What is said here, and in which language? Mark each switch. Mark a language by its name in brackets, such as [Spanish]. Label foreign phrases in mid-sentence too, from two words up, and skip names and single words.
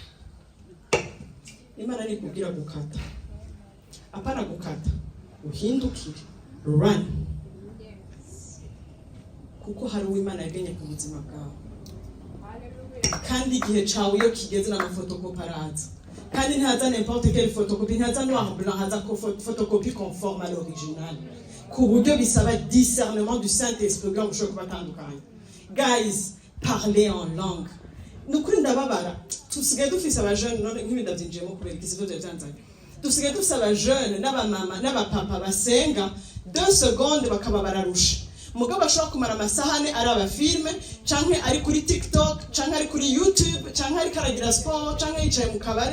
[Rundi] Imana ni kubwira gukata. Apana gukata. Uhindukire. Run. Kuko hari uw'Imana yagenye ku buzima bwawe. Kandi igihe cawe iyo kigeze na photocoparaza. Kandi ntihaza [French] n'importe quelle photocopie, [Rundi] ntihaza [French] noir blanc, [Rundi] haza [French] photocopie conforme à l'original. [Rundi] Ku buryo bisaba [French] discernement du Saint-Esprit [Rundi] kugira ngo ushobore kubatandukanya. [French] Guys, parlez en langue. [Rundi] Nukuri ndababara. Tusigaye dufise abajeune none nk'ibidavyinjiyemo kubera ikisizo byanzanye. Dusigaye dufise abajeune n'abamama n'abapapa basenga 2 secondes bakaba bararusha. Mugabo ashobora kumara amasahane ari abafilme canke ari kuri TikTok canke ari kuri YouTube canke ari karagira sport canke yicaye mu kabare.